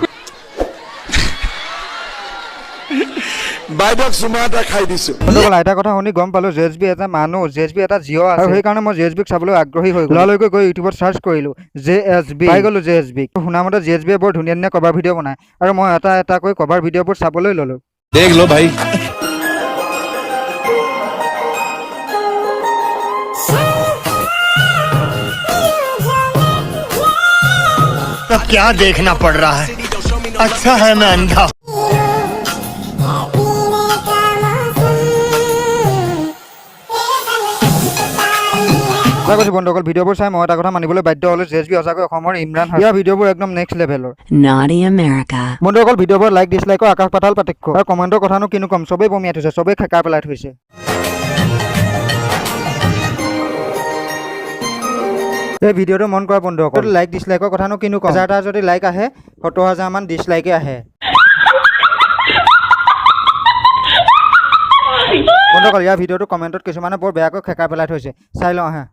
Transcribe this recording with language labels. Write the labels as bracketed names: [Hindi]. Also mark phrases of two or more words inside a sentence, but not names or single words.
[Assamese] বাইদেউক চুমা এটা খাই দিছো বন্ধুসকল এটা কথা শুনি গম পালোঁ জেএছবি এটা মানুহ জেএছবি এটা জীৱ আছে আৰু সেইকাৰণে মই জেএছবিক চাবলৈ আগ্ৰহী হৈ গ'ললৈকে গৈ ইউটিউবত চাৰ্চ কৰিলোঁ জেএছবি পাই গ'লোঁ জেএছবিক শুনামতে জেএছবিয়ে বৰ ধুনীয়া ধুনীয়া [English] cover video' [Assamese] বনায় আৰু মই এটাকৈ [English] cover video' [Assamese] বোৰ চাবলৈ ল'লোঁ [Hindi] देख लो भाई अब क्या देखना पड़ रहा है अच्छा है मैं अंधा [Assamese] কৈছোঁ বন্ধুসকল ভিডিঅ'বোৰ চাই মই এটা কথা মানিবলৈ বাধ্য হ'লোঁ জেএছবি সঁচাকৈ অসমৰ ইমৰান হাছান ইয়াৰ ভিডিঅ'বোৰ একদম [English] next levelৰ [Assamese] Naughty America. বন্ধুসকল ভিডিঅ'বোৰ [English] like dislikeৰ [Assamese] আকাশ পাতাল পাৰ্থক্য আৰু কমেণ্টৰ কথানো কিনো ক'ম চবেই বমিয়াই থৈছে চবেই খেকাৰ পেলাই থৈছে এই ভিডিঅ'টো মন কৰা বন্ধুসকল [English] like dislikeৰ [Assamese] কথানো কিনো ক'ম 1000টা যদি লাইক আহে 70000 মান ডিছলাইকে আহে বন্ধুসকল ইয়াৰ ভিডিঅ'টো কমেণ্টত কিছুমানে বৰ বেয়াকৈ খেকাৰ পেলাই থৈছে চাই লওঁ আহা